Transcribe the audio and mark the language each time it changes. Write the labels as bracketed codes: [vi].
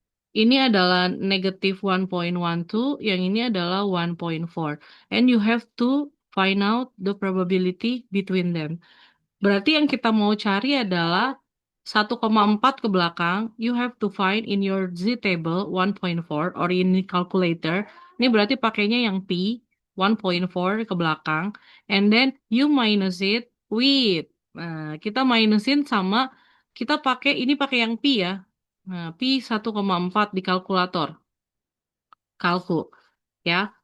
[id] Ini adalah negatif 1.12, yang ini adalah 1.4. [en] And you have to find out the probability between them. [id] Berarti yang kita mau cari adalah 1,4 ke belakang. [en] You have to find in your Z table 1.4 or in calculator. [id] Ini berarti pakainya yang P 1.4 ke belakang. [en] And then you minus it with. [id] Nah, kita minusin sama kita pakai yang P ya. Nah, P 1,4 di kalkulator. Kalku ya.